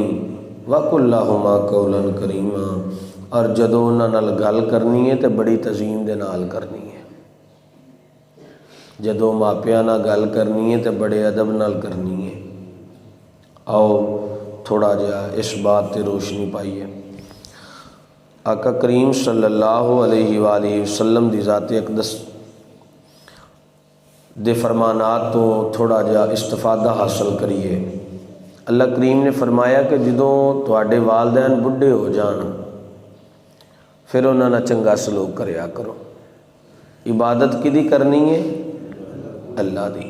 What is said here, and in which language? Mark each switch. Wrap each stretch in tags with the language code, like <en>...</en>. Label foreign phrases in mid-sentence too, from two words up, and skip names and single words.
<ar>وقل لهما قولا كريما,</ar> <pa>اور جدوں اوہناں نال گل کرنی ہے تو بڑی تعظیم دے نال کرنی ہے. جدوں ماپیاں نال گل کرنی ہے تو بڑے ادب نال کرنی ہے. آؤ تھوڑا جیہا اس بات تے روشنی پائیے. آقا کریم</pa> <ar>صلى الله عليه وآله وسلم</ar> <pa>دی ذات اقدس دے فرمانات تو تھوڑا جیہا استفادہ حاصل کریے. اللہ کریم نے فرمایا کہ جدوں تہاڈے والدین بڈھے ہو جان فیر اوہناں نال چنگا سلوک کریا کرو. عبادت کیہدی کرنی ہے؟ اللہ دی.</pa>